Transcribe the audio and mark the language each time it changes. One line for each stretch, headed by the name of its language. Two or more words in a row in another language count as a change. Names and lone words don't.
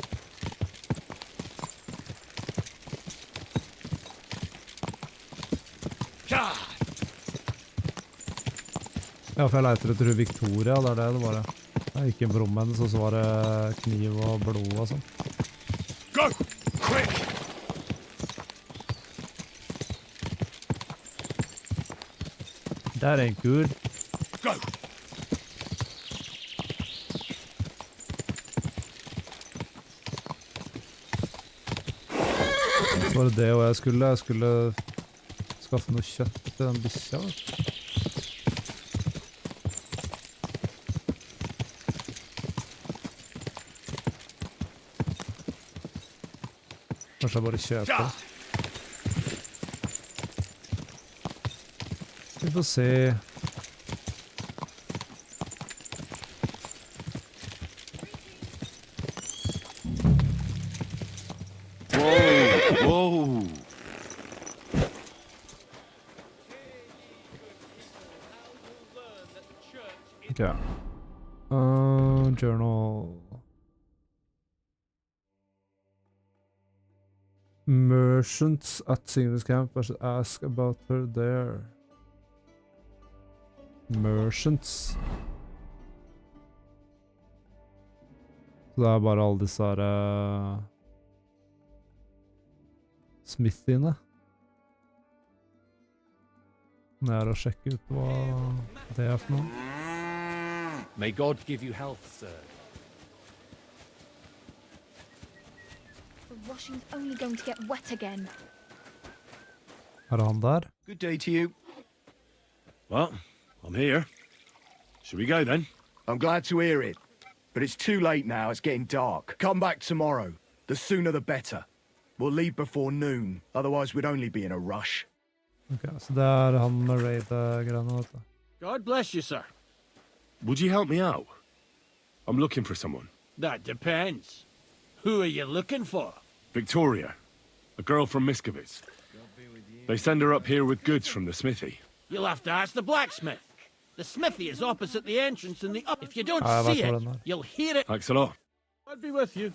Norwegian: Ja, for jeg leter etter Victoria, det er det det bare. Jeg gikk inn på rommet hennes, og så var det kniv og blod og sånn.
English: Go! Quick! That ain't good. Go!
Norwegian: Så var det det og jeg skulle skaffe noe kjøtt til den bikkja. Kanskje jeg bare kjøper det. Vi får se.
English: Whoa! Okay. Journal. Merchants at Signy's camp. I should ask about her there. Merchants.
Norwegian: Så det er bare alle disse her Smithiene. Nå er det å sjekke ut hva det er for noe.
English: May God give you health, sir. The washing's only going to get wet again.
Norwegian: Er det han der?
English: Good day to you. Well, I'm here. Should we go then? I'm glad to hear it. But it's too late now, it's getting dark. Come back tomorrow. The sooner the better. We'll leave before noon, otherwise we'd only be in a rush.
Norwegian: Ok, så det er han med raid-greiene, vet du.
English: God bless you, sir. Would you help me out? I'm looking for someone. That depends. Who are you looking for? Victoria, a girl from Miskovitz. They send her up here with goods from the smithy. You'll have to ask the blacksmith. The smithy is opposite the entrance in the up. If you don't Ah, see
Norwegian: jeg vet
English: it,
Norwegian: hvor den er.
English: you'll hear it. Thanks a lot. I'll be with you.